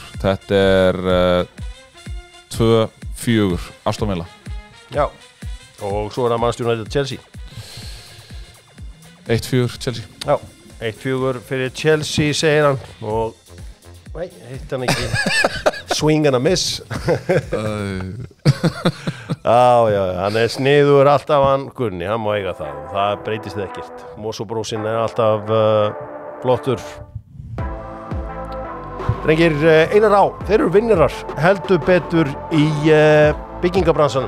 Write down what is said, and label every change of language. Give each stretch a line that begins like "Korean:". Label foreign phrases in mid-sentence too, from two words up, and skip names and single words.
Icelandic: Þetta er 2-4 Aston Villa. Já, og svo er það Manchester United Chelsea. 1-4 Chelsea. Já, 1-4 fyrir Chelsea, segir hann. Og, nei, heitt hann ekki.
English: Swing and a miss.
Icelandic: Já, hann er sniður alltaf hann Gunni, hann má eiga það og það breytist ekkert. Mosobrósin er alltaf flottur. Drengir, Einar Á, þeir eru vinnarar heldur betur í byggingabransanum.